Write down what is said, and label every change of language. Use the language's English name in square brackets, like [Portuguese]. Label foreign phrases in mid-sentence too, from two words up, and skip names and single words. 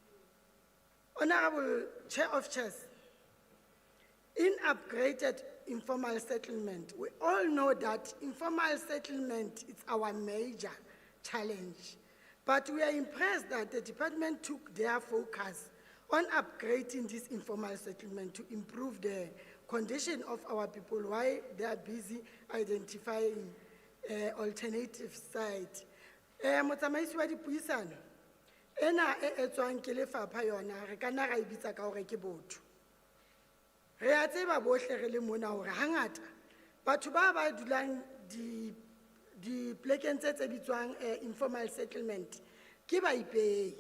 [English] Honorable Chair of Chairs, in upgraded informal settlement, we all know that informal settlement is our major challenge. But we are impressed that the department took their focus on upgrading this informal settlement to improve the condition of our people while they are busy identifying alternative sites. [Southern Sotho] Motsamaisi wa dipuisano, ena e etswang ke lefapha yona re ka nna ra e bitsa ka hore ke botho. Re a tseba bohle re le mona hore hangata batho ba dulang di plekeng tse bitswang [English] informal settlement [Southern Sotho] ke ba ipehi.